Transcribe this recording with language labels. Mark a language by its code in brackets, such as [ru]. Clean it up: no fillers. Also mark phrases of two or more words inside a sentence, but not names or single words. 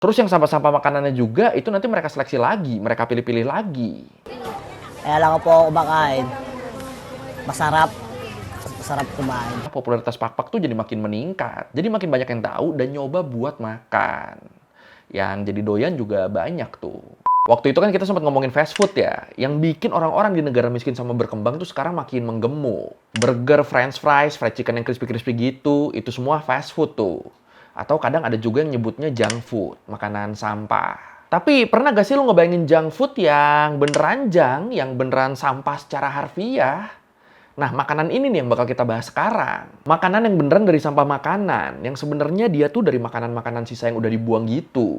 [id] Terus yang sampah-sampah makanannya juga itu nanti mereka seleksi lagi, mereka pilih-pilih lagi. [tl] Kaya lang po ako kumakain. Masarap. Masarap kumain. [id] Popularitas Pakpak tuh jadi makin meningkat. Jadi makin banyak yang tahu dan nyoba buat makan. Yang jadi doyan juga banyak tuh. Waktu itu kan kita sempat ngomongin [en] fast food [id] ya. Yang bikin orang-orang di negara miskin sama berkembang tuh sekarang makin menggemuk. [en] Burger, french fries, fried chicken [id] yang crispy-crispy gitu, itu semua [en] fast food [id] tuh. Atau kadang ada juga yang nyebutnya [en] junk food, [id] makanan sampah. Tapi pernah gak sih lu ngebayangin [en] junk food [id] yang beneran junk, yang beneran sampah secara harfiah? Nah, makanan ini nih yang bakal kita bahas sekarang. Makanan yang beneran dari sampah makanan, yang sebenarnya dia tuh dari makanan-makanan sisa yang udah dibuang gitu.